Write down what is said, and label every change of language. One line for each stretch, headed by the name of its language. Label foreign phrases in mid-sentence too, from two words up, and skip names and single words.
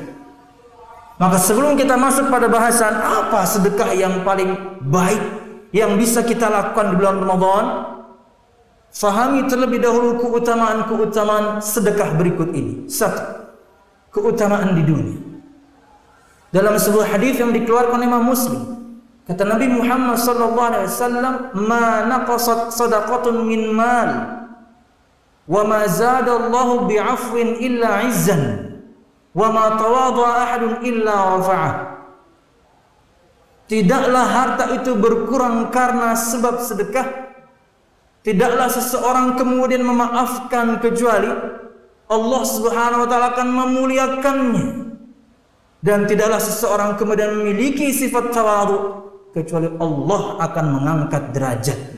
Indonesian: Maka sebelum kita masuk pada bahasan apa sedekah yang paling baik yang bisa kita lakukan di bulan Ramadan, fahami terlebih dahulu keutamaan-keutamaan sedekah berikut ini. Satu, keutamaan di dunia. Dalam sebuah hadis yang dikeluarkan Imam Muslim, kata Nabi Muhammad SAW,
Arabic: "ما نقصت صدقة من مال، وما زاد الله بعفو إلا عزا، وما تواضع أحد إلا رفعه."
Indonesian: Tidaklah harta itu berkurang karena sebab sedekah. Tidaklah seseorang kemudian memaafkan kecuali Allah
Arabic: سبحانه وتعالى
Indonesian: akan memuliakannya. Dan tidaklah seseorang kemudian memiliki sifat tawadhu kecuali Allah akan mengangkat derajatnya.